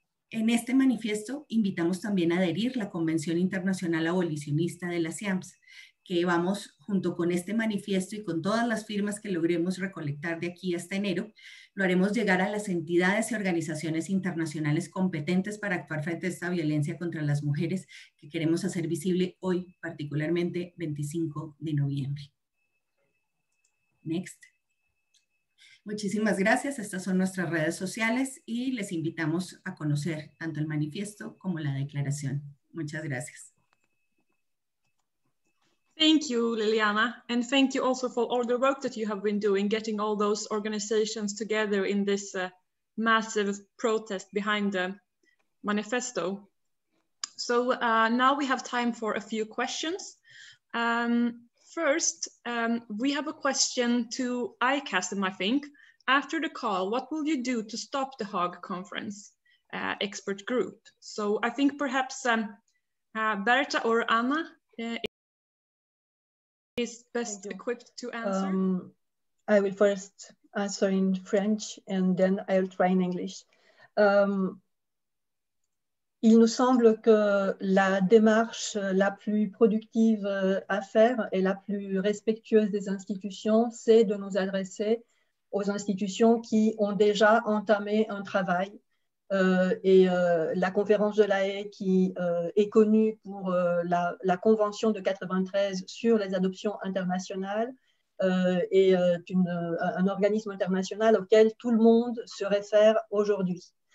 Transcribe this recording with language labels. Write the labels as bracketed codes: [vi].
[es] En este manifiesto invitamos también a adherir la Convención Internacional Abolicionista de la CIAMS, que vamos junto con este manifiesto y con todas las firmas que logremos recolectar de aquí hasta enero, lo haremos llegar a las entidades y organizaciones internacionales competentes para actuar frente a esta violencia contra las mujeres que queremos hacer visible hoy, particularmente 25 de noviembre. Next. Muchísimas gracias. Estas son nuestras redes sociales y les invitamos a conocer tanto el manifiesto como la declaración. Muchas gracias. [en] Thank you, Liliana, and thank you also for all the work that you have been doing, getting all those organizations together in this massive protest behind the manifesto. So now we have time for a few questions. First, we have a question to ICASM, I think. After the call, what will you do to stop the Hague Conference expert group? So I think perhaps Berta or Anna is best equipped to answer. I will first answer in French and then I'll try in English. [fr] Il nous semble que la démarche la plus productive à faire et la plus respectueuse des institutions, c'est de nous adresser aux institutions qui ont déjà entamé un travail. La conférence de La Haye, qui est connue pour la Convention de 93 sur les adoptions internationales, est un organisme international auquel tout le monde se réfère aujourd'hui.